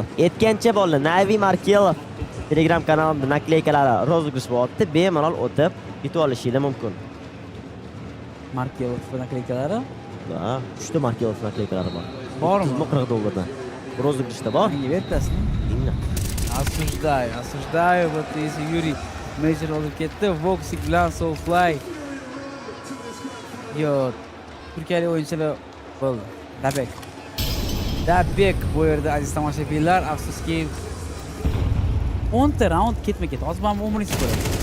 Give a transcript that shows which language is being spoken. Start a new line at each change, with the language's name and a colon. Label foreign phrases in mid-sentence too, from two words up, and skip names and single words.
Uzbek: Aytgancha bolalar, Navi Markelov Telegram kanalimda nakleykalari rozыгрыш bo'lyapti. Bemalol o'tib yutib olishingiz mumkin. Markelov nakleykalari? Ha, 3 ta Markelov nakleykalari bor. Bormi? $40. Rozыгрышda bor. Vertasizmi?
Russian: Осуждаю, вот если
Uzbek: Yuri Major olib ketdi, Voxic bilan Soulfly. Yo, turkiyalik o'yinchilar bo'ldi. Dabek bu yerda aziz tomoshabinlar, afsuski 10 ta raund ketma-ket. Hozir men umringiz ko'radi.